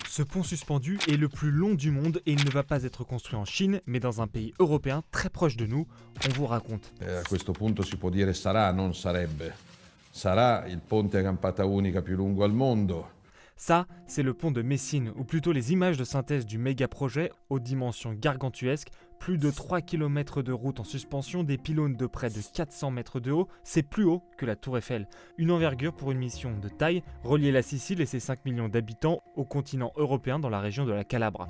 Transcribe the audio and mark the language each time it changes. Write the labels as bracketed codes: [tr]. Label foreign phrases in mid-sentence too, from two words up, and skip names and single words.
[fr] Ce pont suspendu est le plus long du monde et il ne va pas être construit en Chine, mais dans un pays européen très proche de nous. On vous raconte. [it] A questo punto si può dire sarà, non sarebbe. Sarà il ponte a campata unica più lungo al mondo. [fr] Ça, c'est le pont de Messine, ou plutôt les images de synthèse du méga-projet aux dimensions gargantuesques. Plus de 3 km de route en suspension, des pylônes de près de 400 mètres de haut, c'est plus haut que la Tour Eiffel. Une envergure pour une mission de taille, relier la Sicile et ses 5 millions d'habitants au continent européen dans la région de la Calabre.